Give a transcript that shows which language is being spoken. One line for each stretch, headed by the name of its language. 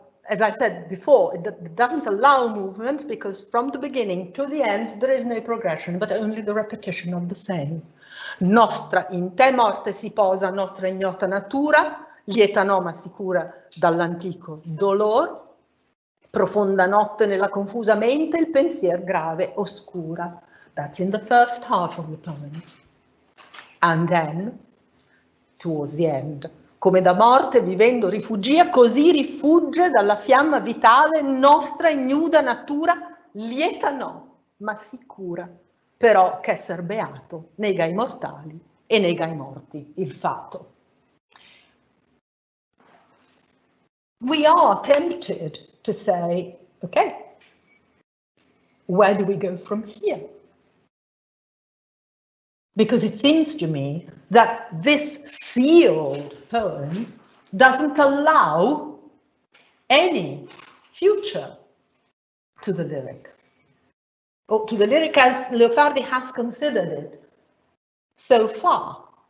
English: As I said before, it doesn't allow movement because from the beginning to the end there is no progression, but only the repetition of the same.
Italian: Nostra in te morte si posa, nostra ignota natura, lieta no ma sicura dall'antico dolor, profonda notte nella confusa mente, il pensier grave oscura.
English: That's in the first half of the poem. And then, towards the end,
Italian: come da morte vivendo rifugia, così rifugge dalla fiamma vitale nostra ignuda natura, lieta no, ma sicura, però ch'esser beato nega ai mortali e nega ai morti il fato.
English: We are tempted to say, okay, where do we go from here? Because it seems to me that this sealed poem doesn't allow any future to the lyric, or to the lyric as Leopardi has considered it so far.